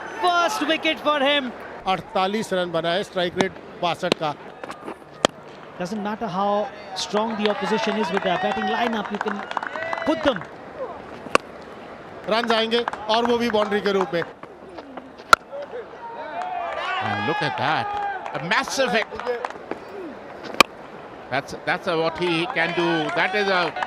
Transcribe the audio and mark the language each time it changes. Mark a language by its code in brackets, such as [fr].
[en] First wicket for him. [hi] 48 run बनाए, strike rate 62 का। [en] Doesn't matter how strong the opposition is with their batting lineup, you can put them. [hi] Run जाएंगे और वो भी boundary के रूप में। [en] Look at that, a massive hit. That's what he can do. That is a